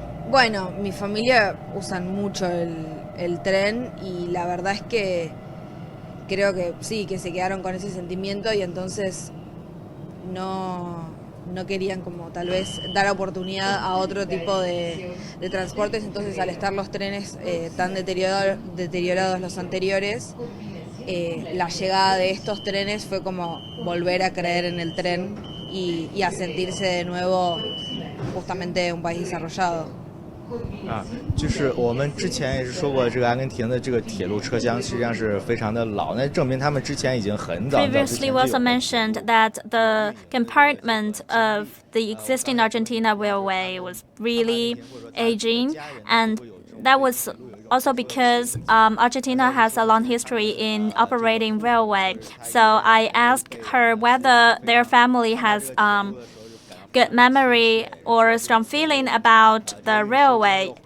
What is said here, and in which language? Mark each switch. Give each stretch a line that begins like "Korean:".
Spanish: Bueno, mi familia usan mucho el tren y la verdad es que creo que sí, que se quedaron con ese sentimiento y entonces no querían como tal vez dar oportunidad a otro tipo de transportes. Entonces al estar los trenes tan deteriorados los anteriores, la llegada de estos trenes fue como volver a creer en el tren y a sentirse de nuevo justamente un país desarrollado.
Chinese: 就是我们之前也是说过，这个阿根廷的这个铁路车厢实际上是非常的老，那证明他们之前已经很早。
English: Previously also mentioned that the compartment of the existing Argentina railway was really aging, and that was also because Argentina has a long history in operating railway. So I asked her whether their family has good memory or strong feeling about the railway.